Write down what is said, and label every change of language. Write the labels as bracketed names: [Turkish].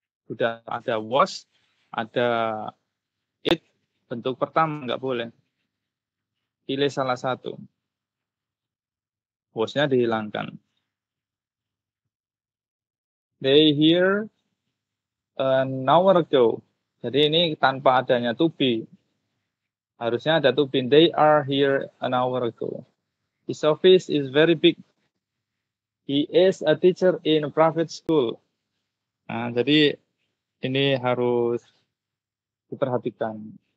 [Indonesian] Sudah ada was, ada it, bentuk pertama nggak boleh. Pilih salah satu. Was-nya dihilangkan. [English] They here an hour ago. [Indonesian] Jadi ini tanpa adanya to be. Harusnya ada to be. [English] They are here an hour ago. His office is very big. He is a teacher in a private school. [Indonesian] Nah, jadi ini harus diperhatikan.